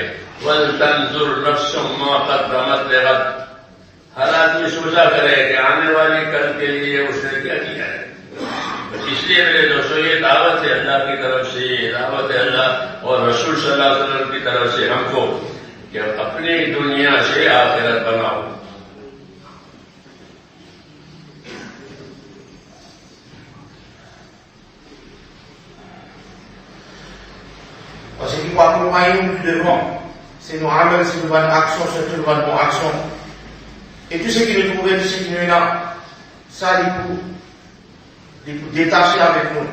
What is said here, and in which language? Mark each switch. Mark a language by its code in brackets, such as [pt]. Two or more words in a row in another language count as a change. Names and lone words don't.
[ar] وَلْتَنْظُرْ نَفْسٌ مَا قَدَّمَتْ لِغَدٍ، [ur] ہر آدمی سوچا کرے کہ آنے والی کل کے لیے اس نے کیا کیا ہے۔ اس لیے میرے دوستوں یہ دعوت ہے اللہ کی طرف سے، یہ دعوت ہے اللہ اور رسول [ar] صلی اللہ علیہ وسلم [ur] کی طرف سے ہم کو کہ اپنی دنیا سے آخرت بناؤ۔ [fr] Ce qui va accompagner nous plus devant, c'est nos amels, c'est nos bonnes actions, surtout nos bonnes actions. Et tout ce qui nous trouve, tout ce qui nous est là, ça, il faut détacher avec nous.